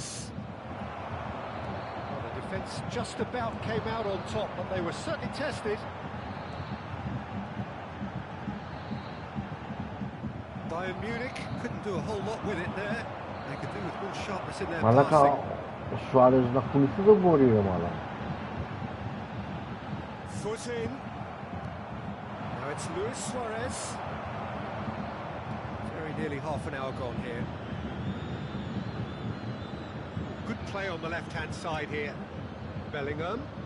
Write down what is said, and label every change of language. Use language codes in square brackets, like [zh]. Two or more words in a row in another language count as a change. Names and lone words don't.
[en] Well, the defence just about came out on top, but they were certainly tested. Bayern Munich couldn't do a whole lot with it there. They could do with more sharpness in their passing. [el] Suarez να κουνηθεί δεν μπορεί ρε μάλλον. [en] Foot in. Now it's Luis Suarez. Nearly half an hour gone here. Good play on the left-hand side here. Bellingham.